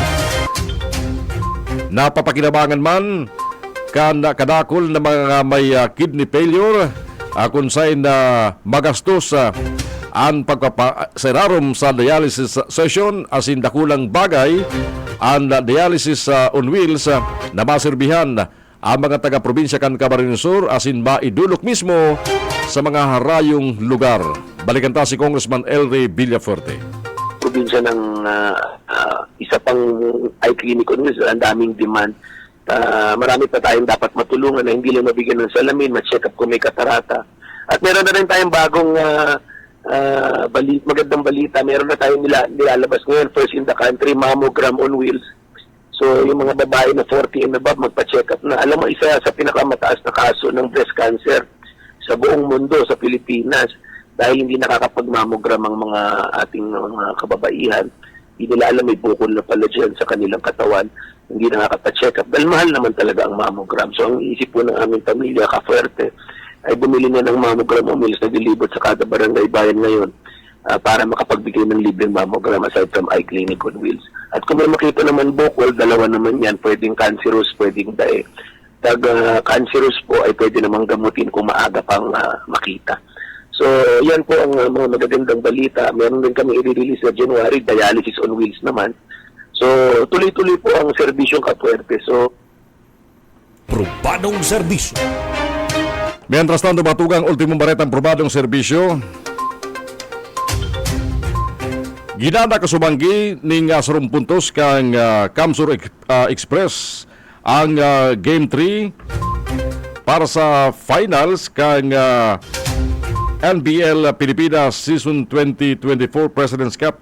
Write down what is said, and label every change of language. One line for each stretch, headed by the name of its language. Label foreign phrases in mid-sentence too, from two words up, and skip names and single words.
Bikol: Napapakinabangan man kadakol na mga may kidney failure kung saan magastos ang pagpapaserarom sa dialysis session asin dakulang bagay ang
English: dialysis on wheels
Bikol: na maserbihan ang mga taga-probinsya kan Camarines Sur asin maidulok mismo sa mga harayong lugar. Balikan ta si Congressman Elry Villaferte.
Filipino: Probinsya ng isa pang
English: eye clinic on wheels,
Filipino: ang daming demand. Marami pa tayong dapat matulungan na hindi lang mabigyan ng salamin, ma-check up kung may katarata. At meron na rin tayong bagong magandang balita. Meron na tayong nilalabas ngayon,
English: first in the country, mammogram on wheels.
Filipino: So, yung mga babae na 40
English: and above,
Filipino: magpa-check up na. Alam mo, isa sa pinakamataas na kaso ng
English: breast cancer
Filipino: sa buong mundo, sa Pilipinas, dahil hindi nakakapag-mammogram ang mga ating mga kababaihan. Hindi nila alam, may bukol na pala dyan sa kanilang katawan. Hindi nakakapa-check up. Dahil mahal naman talaga ang mammogram. So, ang isip po ng aming pamilya, Kafuerte, ay bumili na ng mammogram o wheels na dilibot sa kada barangay bayan ngayon para makapagbigay ng libreng mammogram
English: aside from eye clinic on wheels.
Filipino: At kung may makita naman bukol, dalawa naman yan, pwedeng cancerous, pwedeng dae. Cancerous po ay pwede namang gamutin kung maaga pang makita. So, yan po ang mga magagandang balita. Meron din kami i-release sa January,
English: dialysis on wheels
Filipino: naman. So, tuloy-tuloy po ang serbisyong Kapuerte. So, Probadong serbisyo.
Bikol: Mientras tanto, batugang ultimong baretang probadong serbisyo. Ginada kasubanggi ning sarong puntos kang Kamsur Express ang Game 3 para sa finals kang NBL Pilipinas Season 2024 President's Cup.